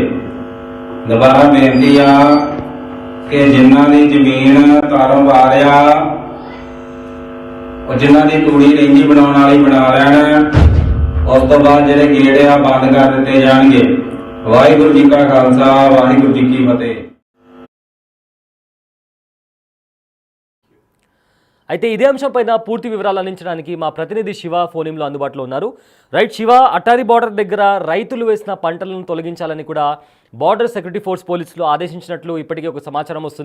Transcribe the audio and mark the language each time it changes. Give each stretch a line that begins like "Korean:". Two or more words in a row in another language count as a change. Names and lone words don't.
Punjabi: ਦੁਬਾਰਾ ਬੇਨਤੀ ਆ ਕਿ ਜਿਨ੍ਹਾਂ ਦੀ ਜ਼ਮੀਨ ਕਾਰੋਬਾਰ ਆ ਉਹ ਜਿਨ੍ਹਾਂ ਦੀ ਤੂੜੀ ਰਹਿੰਦੀ ਬਣਾਉਣ ਵਾਲੀ ਬਣਾ ਲੈਣ। ਉਸ ਤੋਂ ਬਾਅਦ ਜਿਹੜੇ ਗੇਟ ਆ ਬੰਦ ਕਰ ਦਿੱਤੇ ਜਾਣਗੇ। ਵਾਹਿਗੁਰੂ ਜੀ ਕਾ ਖਾਲਸਾ ਵਾਹਿਗੁਰੂ ਜੀ ਕੀ ਫਤਿਹ।
Telugu: అయితే ఇదే అంశం పైన పూర్తి వివరాలు అందించడానికి మా ప్రతినిధి శివ ఫోన్లో అందుబాటులో ఉన్నారు. రైట్ శివ, అట్టారీ బార్డర్ దగ్గర రైతులు వేసిన పంటలను తొలగించాలని కూడా బార్డర్ సెక్యూరిటీ ఫోర్స్ పోలీసులు ఆదేశించినట్లు ఇప్పటికే ఒక సమాచారం వస్తుంది.